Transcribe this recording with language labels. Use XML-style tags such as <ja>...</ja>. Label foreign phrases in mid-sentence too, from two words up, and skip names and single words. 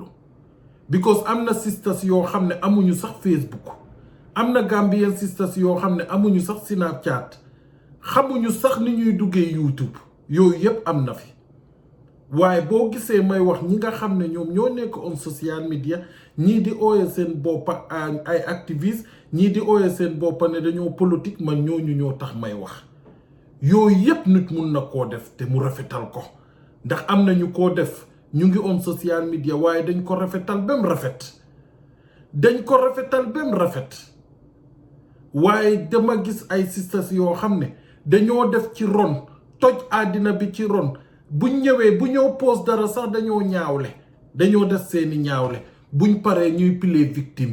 <wo>because am na sisters yoo xam ne amuñu sax Facebook, am na</wo> <en>Gambian sisters</en> <wo>yoo xam ne amuñu sax Snapchat, xamuñu sax ni ñuy duggee YouTube. yooyu yépp am na fi. waaye boo gisee may wax ñi nga xam ne ñoom ñoo nekk</wo> <en>on social media,</en> <wo>ñii di ooye seen boppa ay activistes, ñii di ooye seen boppa ne dañoo politique, man ñooñu ñoo tax may wax. yooyu yépp nit mun na koo def te mu rafetal ko, ndax am na ñu koo def ñu ngi</wo> <en>on social media</en> <wo>waaye dañ ko rafetal bem rafet. waaye dama gis ay sisters yoo xam ne dañoo def ci ron, toj àddina bi ci ron. buñ ñëwee bu ñëw post dara sax dañoo ñaawle, dañoo def seeni ñaawle, buñ paree ñuy play victime.</wo>